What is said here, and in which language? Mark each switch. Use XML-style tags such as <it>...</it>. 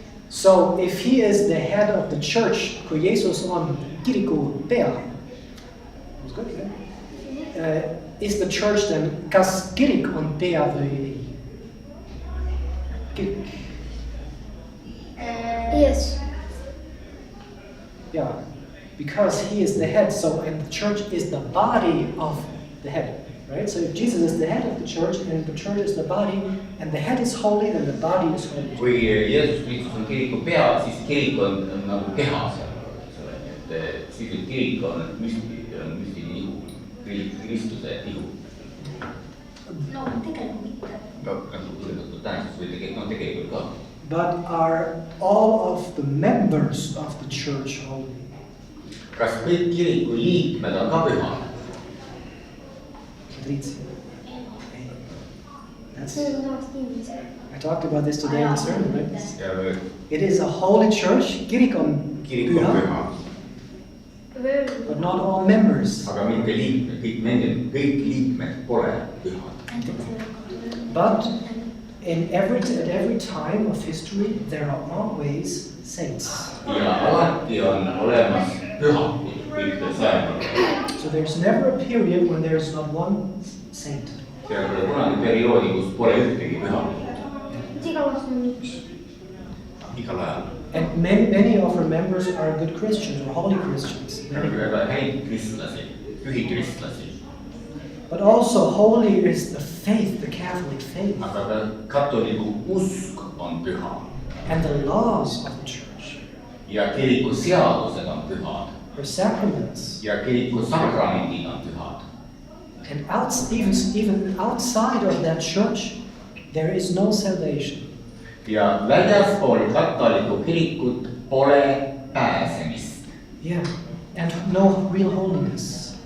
<en>So if he is the head of the church,</en> <et>kui Jeesus on kiriku pea,</et> <en>that's good, yeah? Is the church then,</en> <et>kas kirik on pea või ei? Kirik.</et> <en>Yes. Yeah, because he is the head, so and the church is the body of the head, right? So if Jesus is the head of the church and the church is the body and the head is holy, then the body is holy.</en> <et>Kui Jeesus Kristus on kiriku pea, siis kirik on nagu keha seal. Siis kirik on müstiline ihu, Kristuse ihu. No, tegelikult mitte. või tegelikult ka.</et> <en>But are all of the members of the church holy?</en> <et>Kas kõik kiriku liikmed on ka pühad?</et> <en>I talked about this today in the sermon, right?</en> <et>Ja</et> <en>It is a holy church,</en> <et>kirik on kirik on püha, püha,</et> <en>but not all members.</en> <et>aga mitte liikmed, kõik liikmed pole pühad.</et> <en>But at every time of history, there are always saints.</en> <et>Ja alati on olemas pühakud kõikidel sajandil.</et> <en>So there's never a period when there's not one saint.</en> <et>Seal ei ole kunagi perioodi, kus pole ühtegi pühakut. Igal aastal on üks. Igal ajal.</et> <en>And many of our members are good Christians or holy Christians.</en> <et>Väga häid kristlasi, pühi kristlasi.</et> <en>But also holy is the faith, the Catholic faith.</en> <et>Aga ka katoliku usk on püha.</et> <en>And the laws of the church.</en> <et>Ja kiriku seadused on pühad.</et> <en>Or sacraments.</en> <et>Ja kiriku sakramendid on pühad.</et> <en>And even outside of that church, there is no salvation.</en> <et>Ja väljaspool katoliku kirikut pole pääsemist.</et> <en>Yeah, and no real holiness.</en>